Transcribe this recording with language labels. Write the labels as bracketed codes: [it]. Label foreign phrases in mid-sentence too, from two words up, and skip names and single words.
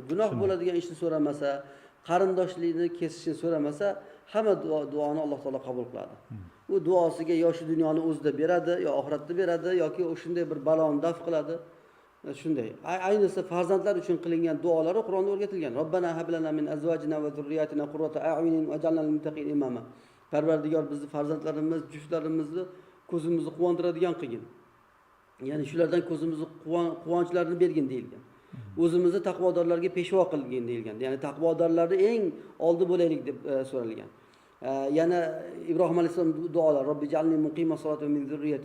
[uz] Gunoh bo'ladigan ishni so'ramasa, qarindoshlikni kesishni so'ramasa, hamma duoni Alloh taolo qabul qiladi. U duosiga yo shu dunyoni o'zida beradi, yo oxiratda beradi, yoki o'shunday bir baloni daf qiladi. Shunday. Ayniqsa farzandlar uchun qilingan duolari Qur'onda o'rgatilgan. [ar] ربنا هب لنا من أزواجنا وذرياتنا قرة أعين واجعلنا للمتقين إماما. [uz] Parvardigor bizni farzandlarimiz, juftlarimizni ko'zimizni quvontiradigan qilgin. Ya'ni shulardan ko'zimizni quvonchlarini bergin deyilgan. O'zimizni taqvodorlarga peshvo qilgin deyilgan. Ya'ni taqvodorlarni eng oldi bo'laylik deb so'ralgan. Yana Ibrohim alayhisalom duolar, [ar] رب اجعلني مقيم الصلاة ومن ذريتي.